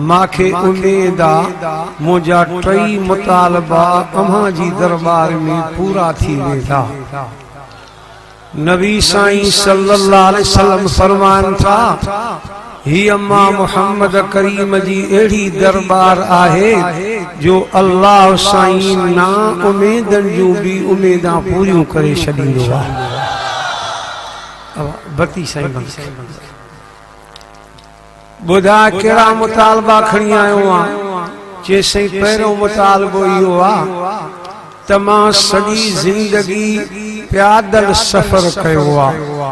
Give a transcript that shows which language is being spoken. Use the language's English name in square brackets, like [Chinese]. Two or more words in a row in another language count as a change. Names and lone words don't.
[Sindhi] मांखे उम्मीद आ मुंहिंजा टई मुतालबा अव्हां जी दरबार में पूरा थी वेंदा। नबी साईं [Arabic] صلى الله عليه وسلم [Sindhi] फरमान था ही अम्मा मोहम्मद करीम जी अहिड़ी दरबार आहे जो अल्लाह साईं ना उम्मीदन जूं भी उम्मीदां पूरियूं करे छॾींदो आहे। बती साईं ॿुधा कहिड़ा मुतालबा खणी आयो आहियां। चए साईं पहिरियों मुतालबो इहो आहे त मां सॼी ज़िंदगी प्यादल सफ़र कयो आहे।